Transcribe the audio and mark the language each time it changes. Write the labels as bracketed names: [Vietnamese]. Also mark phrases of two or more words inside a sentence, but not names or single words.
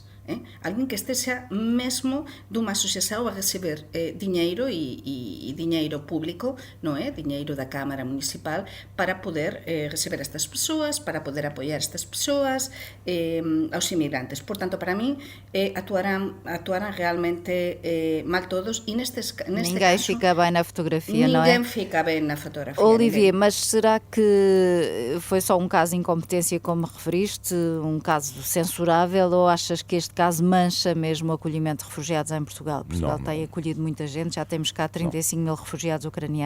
[Galician] Alguén que estexa mesmo dunha asociación a receber diñeiro e diñeiro público, non é? Diñeiro da Cámara Municipal para poder receber estas persoas, para poder apoiar estas persoas, aos inmigrantes. Por tanto, para mí, actuarán realmente mal todos e neste [Portuguese] ninguém [Galician] caso... [Portuguese] fica bem na fotografia, não é? Ninguém fica bem na fotografia. Olivier, mas será que foi só um caso de incompetência, como referiste, um caso censurável, ou achas que este caso mancha mesmo o acolhimento de refugiados em Portugal? Portugal tem acolhido muita gente, já temos cá 35 mil refugiados ucranianos.